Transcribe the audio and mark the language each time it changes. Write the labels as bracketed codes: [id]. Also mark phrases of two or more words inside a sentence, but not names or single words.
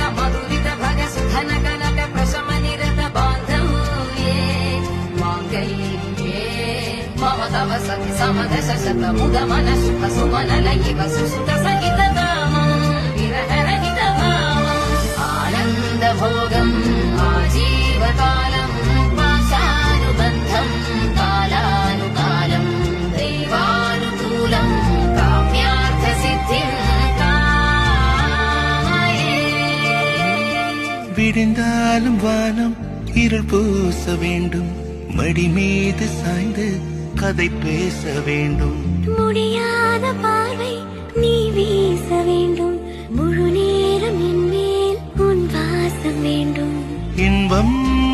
[sa] मधुरित भग सुधन कनक प्रशम निरत बांधव्ये मांगल्ये मम तव सति समदश शत मुद मन सुख सुमन लयिव सुसुत सहित कामं विरह रहित भावम् आनंद भोगम् आजीवकालम् पाशानुबन्धम् कालानुकालम् दैवानुकूलम् काम्यार्थ सिद्धिम् [ta] விடிந்தாலும் வானம் இருள் பூச வேண்டும், மடி மீது சாய்ந்து கதை பேச வேண்டும். முடியாத பார்வை நீ வீச வேண்டும், முழு நேரம் என் மேல் உன் வாசம் வேண்டும்.